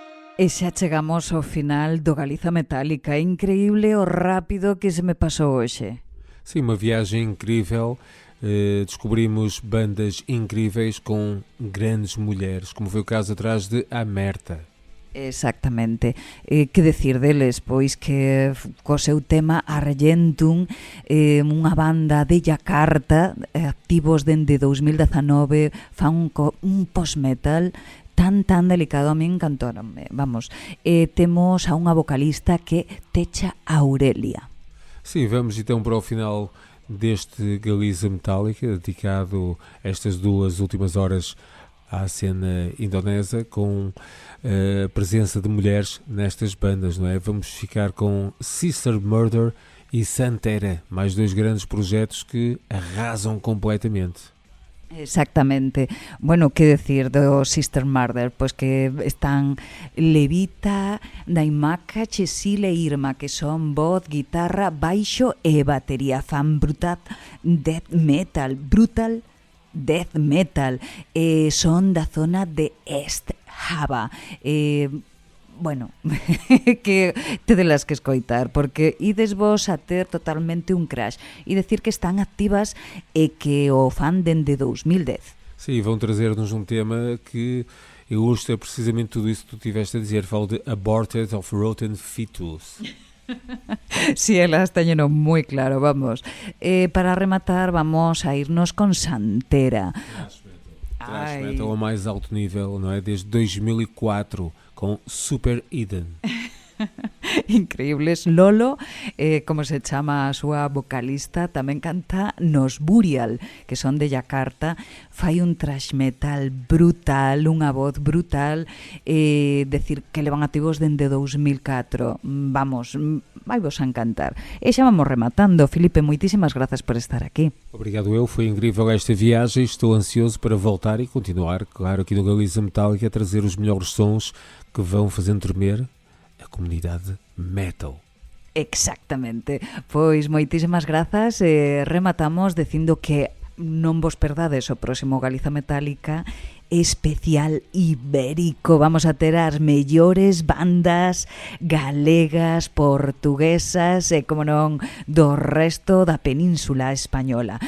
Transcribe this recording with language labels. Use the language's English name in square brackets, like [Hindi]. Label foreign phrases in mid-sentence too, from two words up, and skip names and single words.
[Galician] E xa chegamos ao final do Galiza Metálica. É increíble o rápido que se me pasou hoxe. [Portuguese] Sim, uma viagem incrível. Descobrimos bandas incríveis com grandes mulheres, como foi o caso atrás de Amerta. [Galician] Exactamente. Que decir deles? Pois que co seu tema Argentum, unha banda de Yakarta, activos dende 2019, fan un post-metal tan delicado, a mí encantóronme. Vamos, temos a unha vocalista que Techa Aurelia. [Portuguese] Sim, vamos então para o final deste Galiza Metálica, dedicado a estas 2 últimas horas à cena indonésia, com a presença de mulheres nestas bandas, não é? Vamos ficar com Sister Murder e Santera, mais 2 grandes projetos que arrasam completamente. [Galician] Exactamente. Bueno, que decir do Sister Murder? Pois que están Levita, Naimaka, Chesil e Irma, que son voz, guitarra, baixo e batería. Fan brutal [English] death metal, [Galician] son da zona de East Java. Bueno, que tedelas que escoitar, porque ides vos a ter totalmente un crash e decir que están activas e que o fan dende 2010. [Portuguese] Sim, vão trazer-nos um tema que ilustra precisamente tudo isso que tu tiveste a dizer. Falo de Aborted of Rotten Fetus. [Galician] Sí, elas teñeno moi claro, vamos. Para rematar, vamos a irnos con Santera. [English] Thrash metal [Portuguese] ao mais alto nível, não é? Desde 2004, com Super Eden. [Galician] Increíbles. Lolo, como se chama a súa vocalista, tamén canta nos Burial, que son de Yakarta. Fai un [English] thrash metal [Galician] brutal, unha voz brutal, decir que levan activos dende 2004. Vamos, vai vos a encantar. E xa vamos rematando. Filipe, moitísimas grazas por estar aquí. [Portuguese] Obrigado eu, foi incrível esta viagem. Estou ansioso para voltar e continuar, claro, aqui no Galiza Metálica, a trazer os melhores sons que vão fazendo tremer a comunidade metal. [Galician] Exactamente. Pois moitísimas grazas. Rematamos dicindo que non vos perdades o próximo Galiza Metálica especial ibérico. Vamos a ter as mellores bandas galegas, portuguesas e, como non, do resto da península española.